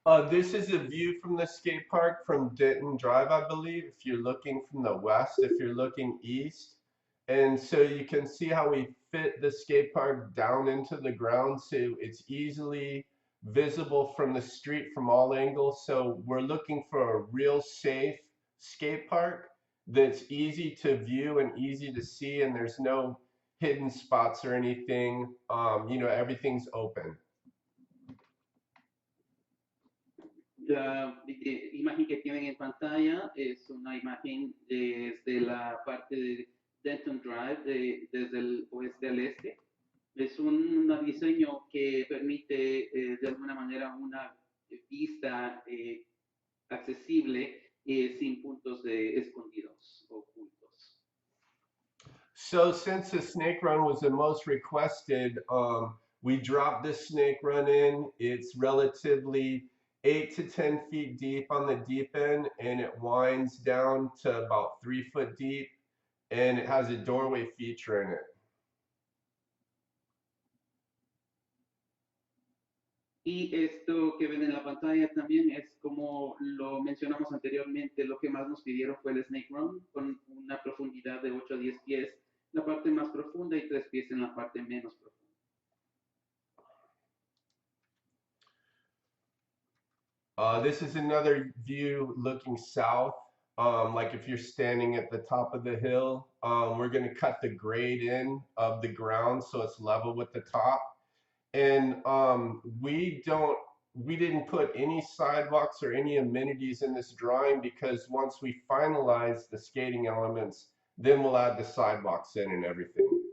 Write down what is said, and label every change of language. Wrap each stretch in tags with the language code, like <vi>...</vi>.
<en>This is a view from the skate park from Denton Drive, I believe, if you're looking from the west, if you're looking east. And so you can see how we fit the skate park down into the ground so it's easily visible from the street from all angles. So we're looking for a real safe skate park that's easy to view and easy to see, and there's no hidden spots or anything. Everything's open.</en> <es>La imagen que tienen en pantalla es una imagen desde la parte de Denton Drive, desde el oeste al este. Es un diseño que permite de alguna manera una vista accesible sin puntos escondidos o ocultos.</es> <en>So since the snake run was the most requested, we dropped this snake run in. It's relatively 8 to 10 feet deep on the deep end, and it winds down to about 3 foot deep, and it has a doorway feature in it.</en> <es>Y esto que ven en la pantalla también es como lo mencionamos anteriormente, lo que más nos pidieron fue el snake run con una profundidad de 8 a 10 pies, la parte más profunda y 3 pies en la parte menos profunda.</es> <en>This is another view looking south. Like if you're standing at the top of the hill, we're going to cut the grade in of the ground so it's level with the top. And we didn't put any sidewalks or any amenities in this drawing because once we finalize the skating elements, then we'll add the sidewalks in and everything.</en>